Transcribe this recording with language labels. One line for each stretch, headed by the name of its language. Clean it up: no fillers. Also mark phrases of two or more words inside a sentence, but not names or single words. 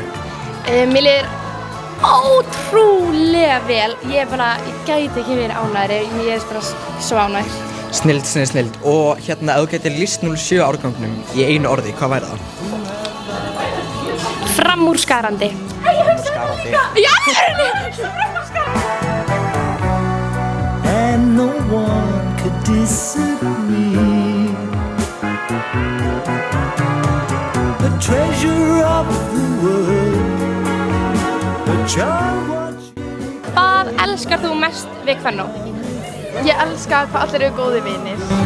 Icelandic: Mér líður ótrúlega vel. Ég gæti ekki verið ánægri, ég er bara svo ánægð. Snilld. Og hérna, ef þú getur lýst 07 árgangnum í einu orði, hvað væri það? Framúrskarandi. Framúrskarandi. Já!
English: And no one could disagree. The treasure of the world. The child watching.
Icelandic: Hvað elskar þú mest við kvennó? Ég elska hvað allir eru góðir vinir.